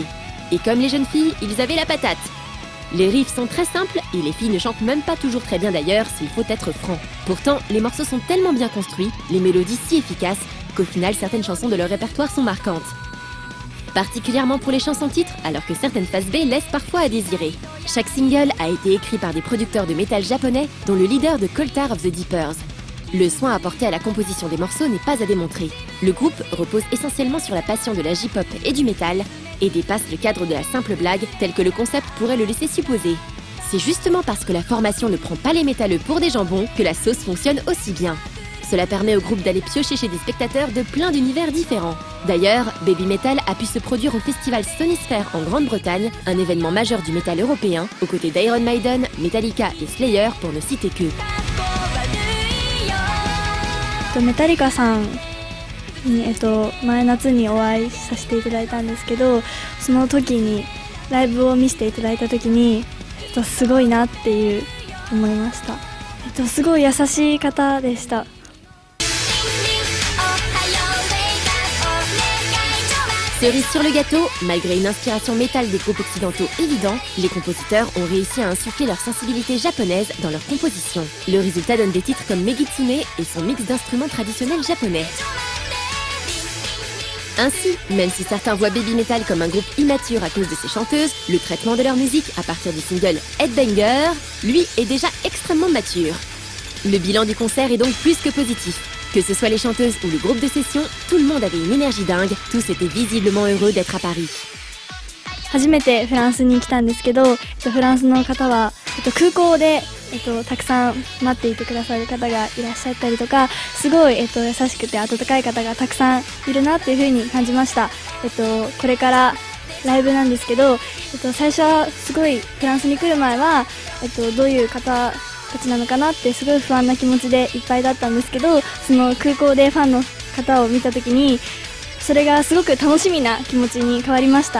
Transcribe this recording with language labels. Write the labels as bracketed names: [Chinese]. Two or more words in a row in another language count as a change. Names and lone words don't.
[French] Et comme les jeunes filles, ils avaient la patate. Les riffs sont très simples et les filles ne chantent même pas toujours très bien d'ailleurs, s'il faut être franc. Pourtant, les morceaux sont tellement bien construits, les mélodies si efficaces, qu'au final certaines chansons de leur répertoire sont marquantes. Particulièrement pour les chansons titres, alors que certaines phases B laissent parfois à désirer. Chaque single a été écrit par des producteurs de métal japonais, dont le leader de Coltar of the Deepers. Le soin apporté à la composition des morceaux n'est pas à démontrer. Le groupe repose essentiellement sur la passion de la J-pop et du métal, et dépasse le cadre de la simple blague tel que le concept pourrait le laisser supposer. C'est justement parce que la formation ne prend pas les métalleux pour des jambons que la sauce fonctionne aussi bien. Cela permet au groupe d'aller piocher chez des spectateurs de plein d'univers différents. D'ailleurs, Baby Metal a pu se produire au festival Sonisphere en Grande-Bretagne, un événement majeur du métal européen, aux côtés d'Iron Maiden, Metallica et Slayer pour ne citer que. [Japanese] メタリカさんに、前夏にお会いさせていただいたんですけど、その時にライブを見せていただいた時に、すごいなっていう思いました。すごい優しい方でした。 [French] Cerise sur le gâteau, malgré une inspiration métal des groupes occidentaux évident, les compositeurs ont réussi à insuffler leur sensibilité japonaise dans leur composition. Le résultat donne des titres comme Megitsune et son mix d'instruments traditionnels japonais. Ainsi, même si certains voient Baby Metal comme un groupe immature à cause de ses chanteuses, le traitement de leur musique à partir du single Headbanger, lui, est déjà extrêmement mature. Le bilan du concert est donc plus que positif. Que ce soit les chanteuses ou le groupe de session, tout le monde avait une énergie dingue, tous étaient visiblement heureux d'être à Paris. [Japanese] 初めてフランスに来たんですけど、フランスの方は、空港で、たくさん待っていてくださる方がいらっしゃったりとか、すごい、優しくて温かい方がたくさんいるなっていう風に感じました。これからライブなんですけど、最初はすごいフランスに来る前は、どういう方たちなのかなってすごい不安な気持ちでいっぱいだったんですけど、その空港でファンの方を見た時にそれがすごく楽しみな気持ちに変わりました。